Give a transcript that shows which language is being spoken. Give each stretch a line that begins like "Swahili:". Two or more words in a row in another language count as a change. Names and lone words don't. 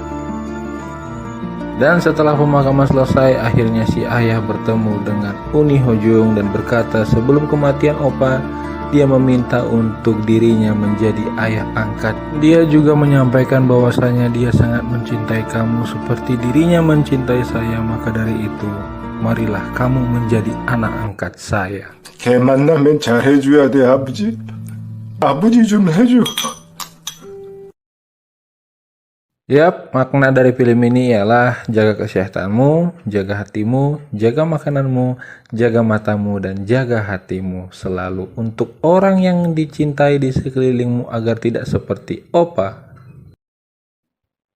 Indonesian: Dan setelah pemakaman selesai, akhirnya si ayah bertemu dengan Uni Hojung dan berkata sebelum kematian Opa, dia meminta untuk dirinya menjadi ayah angkat. Dia juga menyampaikan bahwasanya dia sangat mencintai kamu seperti dirinya mencintai saya, maka dari itu marilah kamu menjadi anak angkat saya.
Korean: 걔 만나면 잘해줘야 돼, 아버지. 아버지 좀 해줘.
Indonesian: Yap, makna dari film ini ialah jaga kesehatanmu, jaga hatimu, jaga makananmu, jaga matamu, dan jaga hatimu selalu untuk orang yang dicintai di sekelilingmu agar tidak seperti Opa.